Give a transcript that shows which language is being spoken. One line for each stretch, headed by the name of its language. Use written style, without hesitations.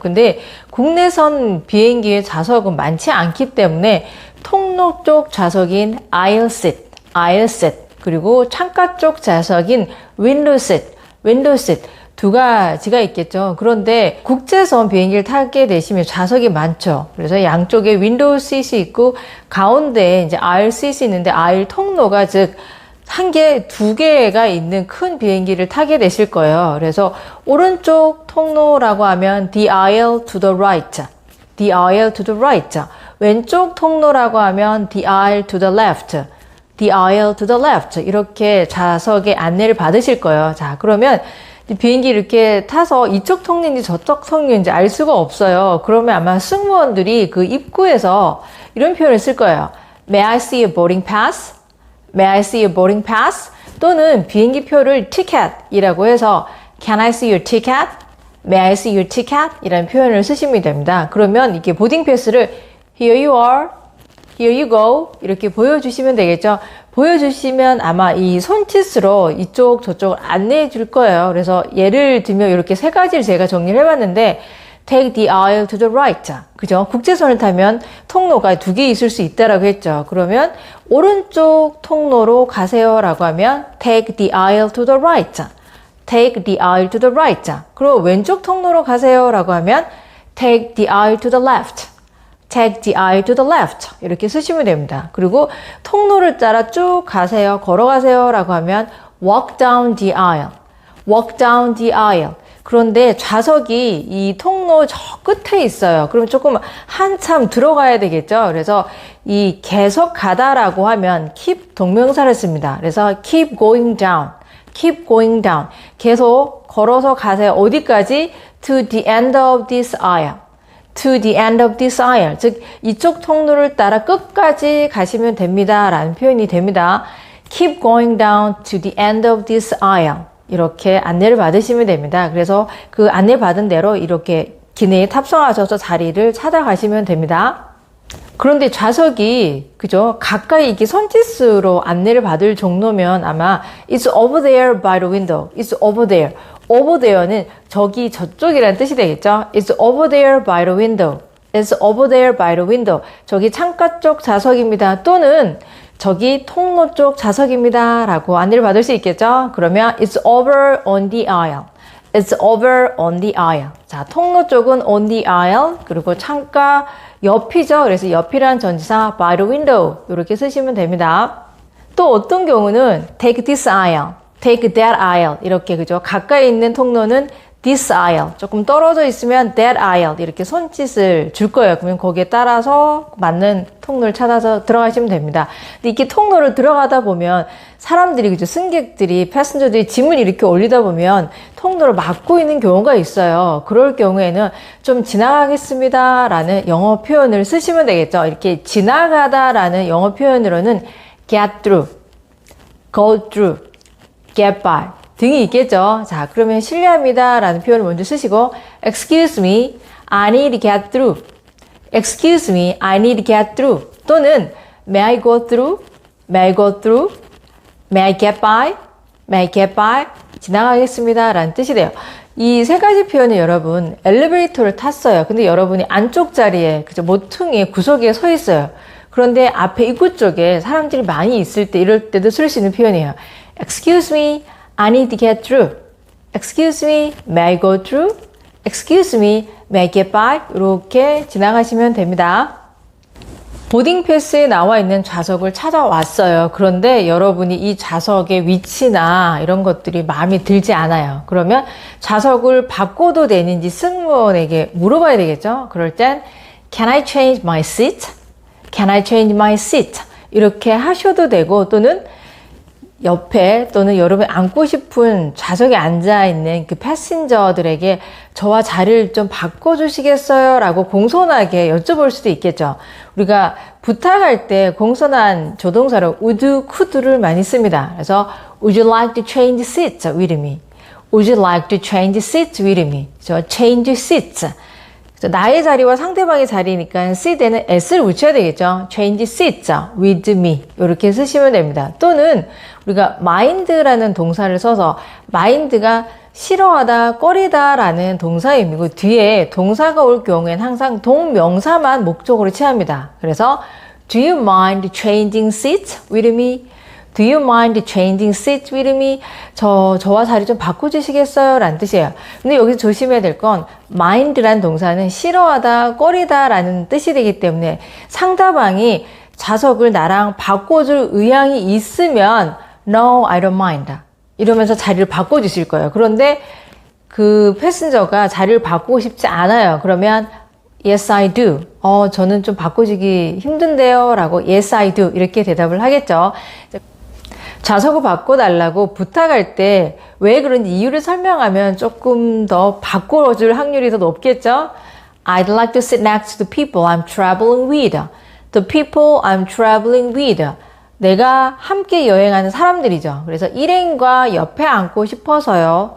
Korean: 근데 국내선 비행기의 좌석은 많지 않기 때문에 통로 쪽 좌석인 aisle seat, 그리고 창가 쪽 좌석인 window seat 두 가지가 있겠죠. 그런데 국제선 비행기를 타게 되시면 좌석이 많죠. 그래서 양쪽에 윈도우 시트이 있고 가운데에 이제 aisle seat이 있는데 aisle 통로가 즉 한 개, 두 개가 있는 큰 비행기를 타게 되실 거예요. 그래서 오른쪽 통로라고 하면
English: the aisle to the right, the aisle to the right.
Korean: 왼쪽 통로라고 하면
English: the aisle to the left, the aisle to the left.
Korean: 이렇게 좌석의 안내를 받으실 거예요. 자, 그러면 비행기 이렇게 타서 이쪽 통로인지 저쪽 통로인지 알 수가 없어요. 그러면 아마 승무원들이 그 입구에서 이런 표현을 쓸 거예요.
English: May I see a boarding pass? May I see a boarding pass?
Korean: 또는 비행기 표를 ticket이라고 해서
English: Can I see your ticket? May I see your ticket?
Korean: 이라는 표현을 쓰시면 됩니다. 그러면 이렇게 보딩 패스를
English: Here you are, Here you go
Korean: 이렇게 보여주시면 되겠죠. 보여주시면 아마 이 손짓으로 이쪽 저쪽을 안내해 줄 거예요. 그래서 예를 들면 이렇게 세 가지를 제가 정리를 해봤는데
English: Take the aisle to the right.
Korean: 그죠? 국제선을 타면 통로가 두 개 있을 수 있다라고 했죠. 그러면 오른쪽 통로로 가세요라고 하면
English: Take the aisle to the right. Take the aisle to the right.
Korean: 그리고 왼쪽 통로로 가세요라고 하면
English: Take the aisle to the left. Take the aisle to the left.
Korean: 이렇게 쓰시면 됩니다. 그리고 통로를 따라 쭉 가세요. 걸어가세요라고 하면
English: Walk down the aisle. Walk down the aisle.
Korean: 그런데 좌석이 이 통로 저 끝에 있어요. 그럼 조금 한참 들어가야 되겠죠. 그래서 이 계속 가다라고 하면 keep 동명사를 씁니다.
English: 그래서 keep going down, keep going down.
Korean: 계속 걸어서 가세요. 어디까지?
English: To the end of this aisle. To the end of this aisle.
Korean: 즉 이쪽 통로를 따라 끝까지 가시면 됩니다. 라는 표현이 됩니다.
English: Keep going down to the end of this aisle.
Korean: 이렇게 안내를 받으시면 됩니다. 그래서 그 안내 받은 대로 이렇게 기내에 탑승하셔서 자리를 찾아가시면 됩니다. 그런데 좌석이 그죠? 가까이 이렇게 손짓으로 안내를 받을 정도면 아마
English: It's over there by the window. It's over there.
Korean: over there는 저기 저쪽이라는 뜻이 되겠죠?
English: It's over there by the window. It's over there by the window.
Korean: 저기 창가 쪽 좌석입니다. 또는 저기 통로 쪽 좌석입니다. 라고 안내를 받을 수 있겠죠? 그러면
English: It's over on the aisle. It's over on the aisle.
Korean: 자, 통로 쪽은
English: on the aisle.
Korean: 그리고 창가 옆이죠. 그래서 옆이란 전치사
English: by the window.
Korean: 이렇게 쓰시면 됩니다. 또 어떤 경우는
English: take this aisle, take that aisle.
Korean: 이렇게 그죠? 가까이 있는 통로는
English: this aisle.
Korean: 조금 떨어져 있으면
English: that aisle.
Korean: 이렇게 손짓을 줄 거예요. 그러면 거기에 따라서 맞는 통로를 찾아서 들어가시면 됩니다. 근데 이렇게 통로를 들어가다 보면 사람들이, 그죠? 승객들이, 패신저들이 짐을 이렇게 올리다 보면 통로를 막고 있는 경우가 있어요. 그럴 경우에는 좀 지나가겠습니다. 라는 영어 표현을 쓰시면 되겠죠. 이렇게 지나가다 라는 영어 표현으로는
English: get through, go through, get by.
Korean: 등이 있겠죠. 자, 그러면 실례합니다 라는 표현을 먼저 쓰시고
English: Excuse me, I need to get through. Excuse me, I need to get through. 또는 May I go through? May I go through? May I get by? May I get by?
Korean: 지나가겠습니다 라는 뜻이 돼요. 이 세 가지 표현은 여러분 엘리베이터를 탔어요. 근데 여러분이 안쪽 자리에 그죠? 모퉁이 구석에 서 있어요. 그런데 앞에 입구 쪽에 사람들이 많이 있을 때 이럴 때도 쓸 수 있는 표현이에요.
English: Excuse me, I need to get through. Excuse me, may I go through? Excuse me, may I get by?
Korean: 이렇게 지나가시면 됩니다. 보딩 패스에 나와 있는 좌석을 찾아왔어요. 그런데 여러분이 이 좌석의 위치나 이런 것들이 마음에 들지 않아요. 그러면 좌석을 바꿔도 되는지 승무원에게 물어봐야 되겠죠? 그럴 땐
English: Can I change my seat? Can I change my seat?
Korean: 이렇게 하셔도 되고 또는 옆에 또는 여러분이 앉고 싶은 좌석에 앉아있는 그 패신저들에게 저와 자리를 좀 바꿔주시겠어요? 라고 공손하게 여쭤볼 수도 있겠죠. 우리가 부탁할 때 공손한 조동사로 would, could를 많이 씁니다. 그래서
English: would you like to change seats with me? Would you like to change seats with me? change seats.
Korean: 나의 자리와 상대방의 자리니까 seat에는 s를 붙여야 되겠죠.
English: change seats with me.
Korean: 이렇게 쓰시면 됩니다. 또는 우리가 mind라는 동사를 써서 mind가 싫어하다, 꺼리다 라는 동사임이고 뒤에 동사가 올 경우엔 항상 동명사만 목적으로 취합니다. 그래서
English: Do you mind changing seats with me? Do you mind changing seats with me?
Korean: 저와 자리 좀 바꿔주시겠어요? 라는 뜻이에요. 근데 여기서 조심해야 될 건 mind라는 동사는 싫어하다, 꺼리다 라는 뜻이 되기 때문에 상대방이 좌석을 나랑 바꿔줄 의향이 있으면
English: No, I don't mind.
Korean: 이러면서 자리를 바꿔주실 거예요. 그런데 그 패신저가 자리를 바꾸고 싶지 않아요.
English: 그러면 Yes, I do.
Korean: 저는 좀 바꿔주기 힘든데요. 라고
English: Yes, I do.
Korean: 이렇게 대답을 하겠죠. 좌석을 바꿔달라고 부탁할 때 왜 그런지 이유를 설명하면 조금 더 바꿔줄 확률이 더 높겠죠.
English: I'd like to sit next to the people I'm traveling with. The people I'm traveling with.
Korean: 내가 함께 여행하는 사람들이죠. 그래서 일행과 옆에 앉고 싶어서요.